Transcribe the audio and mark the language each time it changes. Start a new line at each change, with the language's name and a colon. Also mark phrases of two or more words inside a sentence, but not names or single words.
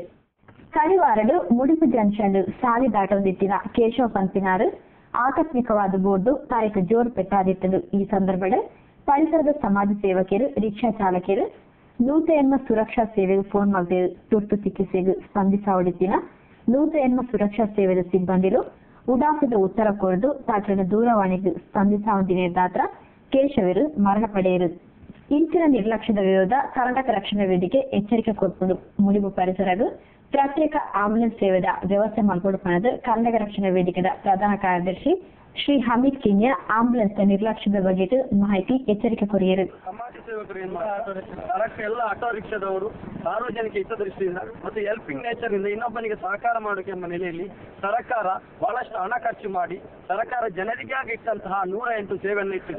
Tulu: ಕಳಿವಾರಡು ಮುಡಿಪು ಜಂಕ್ಷನ್ ಸಾಲಿ ದಾಟೋದಿಟ್ಟಿನ ಕೇಶವ ಪಂಪಿನಾರು ಆಕಸ್ಮಿಕವಾದ ಬೋರ್ಡು ತಾರೀಕು ಜೋರು ಪೆಟ್ಟಾದಿತ್ತದು.
Kannada: ಈ ಸಂದರ್ಭದ ಪರಿಸರದ ಸಮಾಜ ಸೇವಕರು, ರಿಕ್ಷಾ ಚಾಲಕರು 180 ಸುರಕ್ಷಾ ಸೇವೆಗೆ ಫೋನ್ ಮಾಡಿದರು.
Tulu: ತುರ್ತು ಚಿಕಿತ್ಸೆಗೆ ಸ್ಪಂದಿಸಾವಡಿತ್ತಿನ 180 ಸುರಕ್ಷಾ ಸೇವೆದ ಸಿಬ್ಬಂದಿರು ಉಡಾಸದ ಉತ್ತರ ಕೊರದು ತಾಕಿನ ದೂರವಾಣಿಗೆ ಸ್ಪಂದಿಸಾವಂದಿನ ದಾತ್ರ ಕೇಶವರು ಮರಣ ಪಡೆಯರು.
Kannada: ಇಂಚಿನ ನಿರ್ಲಕ್ಷ್ಯದ ವಿರುದ್ಧ ಕರ್ನಾಟಕ ರಕ್ಷಣಾ ವೇದಿಕೆ ಎಚ್ಚರಿಕೆ ಕೊಟ್ಟು ಮುಡಿಪು ಪರಿಸರಗೂ ಪ್ರತ್ಯೇಕ ಆಂಬುಲೆನ್ಸ್ ಸೇವೆದ ವ್ಯವಸ್ಥೆ ಮಾಡಿಕೊಡುವುದು ಕರ್ನಾಟಕ ರಕ್ಷಣಾ ವೇದಿಕೆಯ ಪ್ರಧಾನ ಕಾರ್ಯದರ್ಶಿ ಶ್ರೀ ಹಮೀದ್ ಕಿನ್ಯ ಆಂಬುಲೆನ್ಸ್ ನಿರ್ಲಕ್ಷ್ಯದ ಬಗ್ಗೆ ಮಾಹಿತಿ ಎಚ್ಚರಿಕೆ ಕೊರಿಯರು. ಸಮಾಜ ಸೇವಕರಿಂದ ಎಲ್ಲ ಆಟೋ ರಿಕ್ಷಾದವರು ಸಾರ್ವಜನಿಕ ಹಿತದೃಷ್ಟಿಯಿಂದ ಮತ್ತು
English: helping nature
Kannada: ಇಂದ ಇನ್ನೊಬ್ಬನಿಗೆ ಸಹಕಾರ ಮಾಡೋಕೆ ಎಂಬ ನೆಲೆಯಲ್ಲಿ ಸರ್ಕಾರ ಬಹಳಷ್ಟು ಹಣ ಖರ್ಚು ಮಾಡಿ ಸರ್ಕಾರ ಜನರಿಗಾಗಿ ಇಟ್ಟಂತಹ 108 ಸೇವೆಯನ್ನು ಇಟ್ಟಿದೆ.